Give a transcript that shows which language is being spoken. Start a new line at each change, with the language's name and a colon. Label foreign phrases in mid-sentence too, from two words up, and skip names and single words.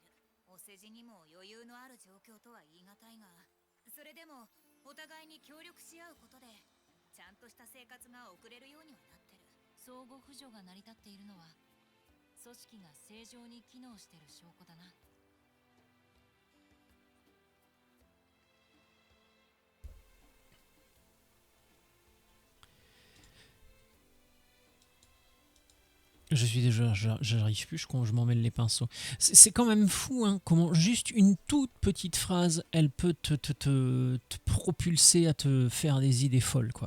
Japanese: お世辞にも余裕のある状況とは言い難いが、それでもお互いに協力し合うことでちゃんとした生活が送れるようにはなってる。相互扶助が成り立っているのは組織が正常に機能している証拠だな。
French: J'arrive plus, je m'en mêle les pinceaux. C'est quand même fou, hein, comment juste une toute petite phrase, elle peut te propulser à te faire des idées folles, quoi.